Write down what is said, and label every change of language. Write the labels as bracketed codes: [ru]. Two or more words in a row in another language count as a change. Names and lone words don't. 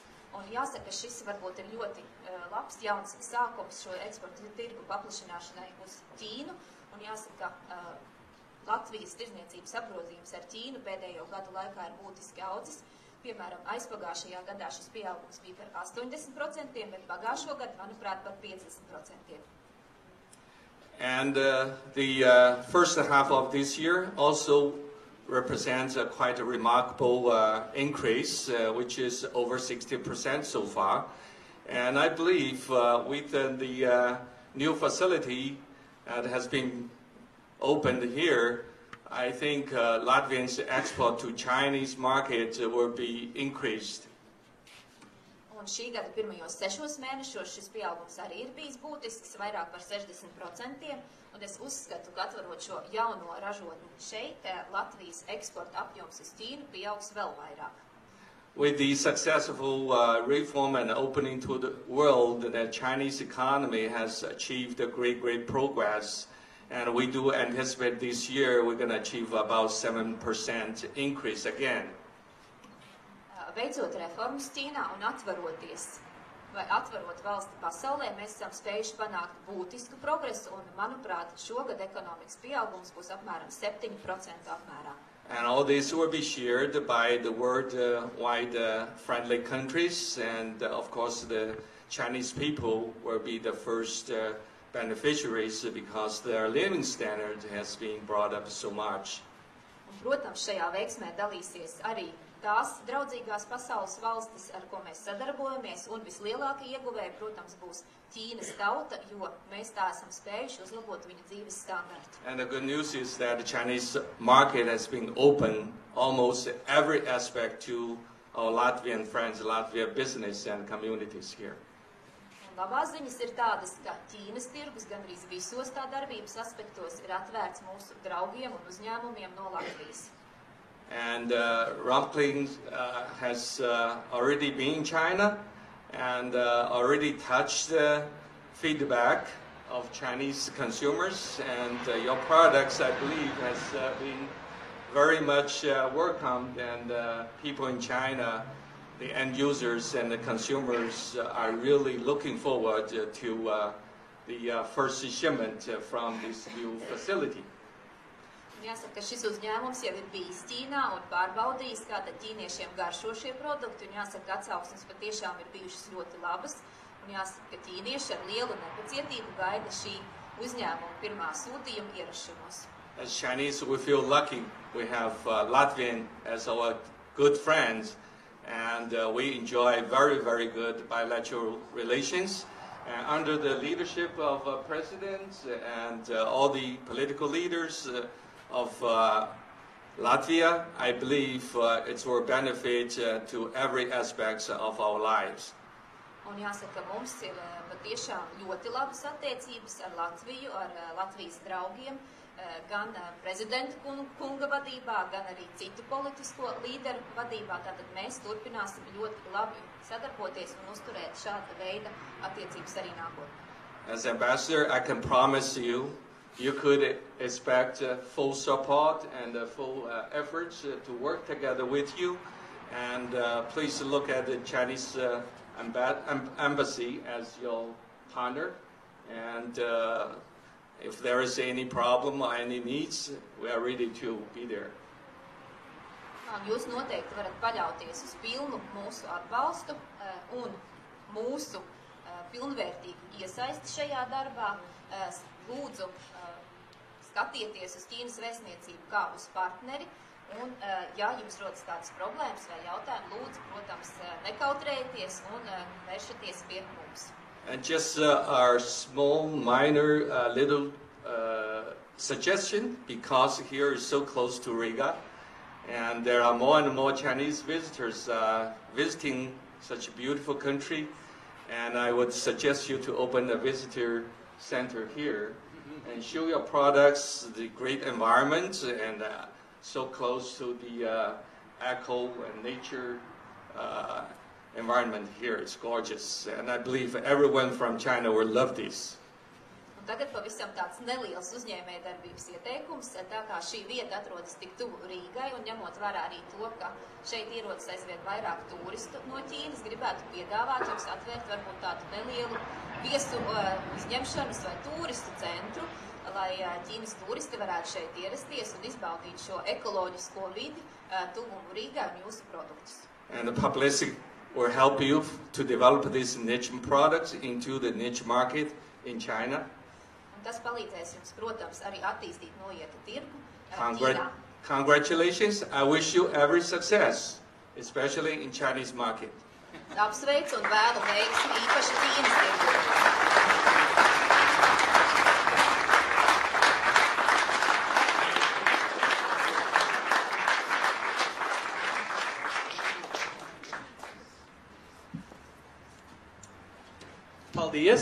[lv] Un jāsaka, šis varbūt ir ļoti labs jauns sākums šo eksporta tirgu paplašināšanai uz Ķīnu. Un jāsaka, Latvijas tirdzniecības apgrozījums ar Ķīnu pēdējo gadu laikā ir būtiski audzis. Piemēram, aizpagājušajā gadā šis pieaugums bija par 80%, bet pagājušo gadu, manuprāt, par 50%. [en] And the first half of this year also represents quite a remarkable increase, which is over 60% so far. And I believe with the new facility that has been opened here, I think Latvians' export to Chinese market will be increased. [lv] Un šī gada pirmajos 6 mēnešos šis pieaugums arī ir bijis būtisks, vairāk par 60%, un es uzskatu, ka atverot šo jauno ražotni šeit, Latvijas eksporta apjoms uz Ķīnu pieaugs vēl vairāk. [en] With the successful reform and opening to the world, the Chinese economy has achieved a great progress. And we do anticipate this year we're going to achieve about 7% increase again. [lv] Veicot reformas Ķīnā un atveroties, vai atverot valsti pasaulē, mēs esam spējuši panākt būtisku progresu, un, manuprāt, šogad ekonomikas pieaugums būs apmēram 7% apmērā. [en] And all this will be shared by the worldwide friendly countries, and of course the Chinese people will be the first beneficiaries because their living standard has been brought up so much. [lv] Un, protams, šajā veiksmē dalīsies arī tās draudzīgās pasaules valstis, ar ko mēs sadarbojamies, un vislielākie ieguvēji, protams, būs Ķīnas tauta, jo mēs tā esam spējuši uzlabot viņa dzīves standartu. [en] And the good news is that the Chinese market has been open almost every aspect to our Latvian friends, Latvia business and communities here. [lv] Un labās ziņas ir tādas, ka Ķīnas tirgus gandrīz visos tā darbības aspektos ir atvērts mūsu draugiem un uzņēmumiem no Latvijas. [en] And Rockmany has already been in China and already touched the feedback of Chinese consumers, and your products, I believe, has been very much welcomed, and people in China, the end users and the consumers are really looking forward to the first shipment from this new facility. [lv] Jāsaka, ka šis uzņēmums jau ir bijis Ķīnā un pārbaudījis, kā tad ķīniešiem garšo šie produkti, un jāsaka, atsauksmes patiešām ir bijušas ļoti labas, un jāsaka, ka ķīnieši ar lielu nepacietību gaida šī uzņēmuma pirmā sūtījuma ierašanos. [en] As Chinese, we feel lucky we have Latvian as our good friends, and we enjoy very good bilateral relations. Under the leadership of presidents and all the political leaders of Latvia, I believe it will benefit to every aspect of our lives. [lv] Un jāsaka, mums ir patiešām ļoti labas attiecības ar Latviju, ar Latvijas draugiem, gan prezidenta kunga vadībā, gan arī citu politisko līderu vadībā. Tātad mēs turpināsim ļoti labi sadarboties un uzturēt šāda veida attiecības arī nākotnē. [en] As ambassador, I can promise you, you could expect full support and full efforts to work together with you. And please look at the Chinese embassy as your partner. And if there is any problem or any needs, we are ready to be there. [lv] Jūs noteikti varat paļauties uz pilnu mūsu atbalstu un mūsu pilnvērtīgu iesaisti šajā darbā. Lūdzu, skatieties uz Ķīnas vēstniecību kā uz partneri. Un, ja jums rodas tādas problēmas vai jautājumi, lūdzu, protams, nekautrējieties un vēršaties pie mums. [en] And just our small, minor, little suggestion, because here is so close to Riga, and there are more and more Chinese visitors visiting such a beautiful country, and I would suggest you to open a visitor center here and show your products, the great environment, and so close to the eco and nature environment here. It's gorgeous, and I believe everyone from China will love this. [lv] Tagad pavisam tāds neliels uzņēmējdarbības ieteikums, tā kā šī vieta atrodas tik tuvu Rīgai un ņemot vērā arī to, ka šeit ierodas aizvien vairāk turistu no Ķīnas, gribētu piedāvāt jums atvērt varbūt tādu nelielu viesu uzņemšanas vai turistu centru, lai Ķīnas turisti varētu šeit ierasties un izbaudīt šo ekoloģisko vidi tuvumu Rīgai un jūsu produktus. [en] And the publicity will help you to develop these niche products into the niche market in China. [lv] Un tas palīdzēs jums, protams, arī attīstīt noietu tirgu Ķīnā. [en] Congratulations. I wish you every success, especially in Chinese market. [lv] Apsveicu un vēlu veiksmi īpaši Ķīnas tirgu. Paldies!